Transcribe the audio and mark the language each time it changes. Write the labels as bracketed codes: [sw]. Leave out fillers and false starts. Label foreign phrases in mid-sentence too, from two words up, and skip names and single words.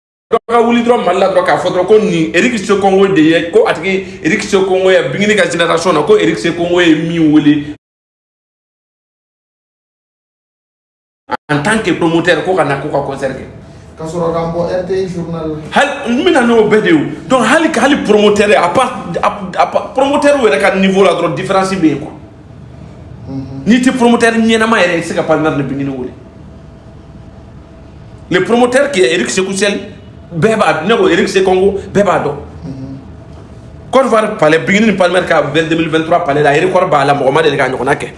[bm] ka wuli dɔrɔn Mali la dɔrɔn k'a fɔ dɔrɔn ko nin Eric Sekongo de ye ko a tigi Eric Sekongo ye Bingini ka génération na ko Eric Sekongo ye min wele [fr] en tant que promoteur [bm] ko ka na ko ka concert kɛ. Ka sɔrɔ ka bɔ RTI journal. Hali n bɛna n'o bɛɛ de ye donc hali promoteur [fr] à part promoteur [bm] yɛrɛ ka niveau la dɔrɔn différence bɛ yen quoi. N'i tɛ promoteur ɲɛnama yɛrɛ i tɛ se ka [fr] partenaire de [bm] Bingini wele. [fr] Le promoteur qui est [bm] Eric Sekoussel bɛɛ b'a ne ko Eric Sekongo bɛɛ b'a dɔn. Côte d'Ivoire palais Bingini ni partenaire ka 2023 palais la record b'a la mɔgɔ ma deli ka ɲɔgɔnna kɛ.